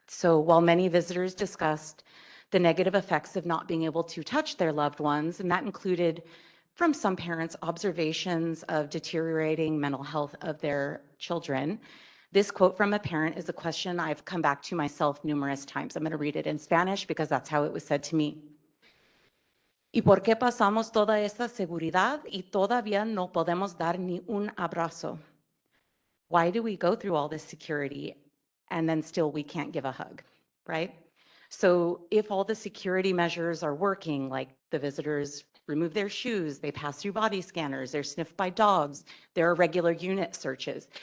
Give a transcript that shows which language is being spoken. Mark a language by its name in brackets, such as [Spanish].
[English] So while many visitors discussed the negative effects of not being able to touch their loved ones, and that included from some parents observations of deteriorating mental health of their children, this quote from a parent is a question I've come back to myself numerous times. I'm going to read it in Spanish because that's how it was said to me. [Spanish] ¿Y por qué pasamos toda esta seguridad y todavía no podemos dar ni un abrazo? [English] Why do we go through all this security and then still we can't give a hug, right? So if all the security measures are working, like the visitors remove their shoes, they pass through body scanners, they're sniffed by dogs, there are regular unit searches.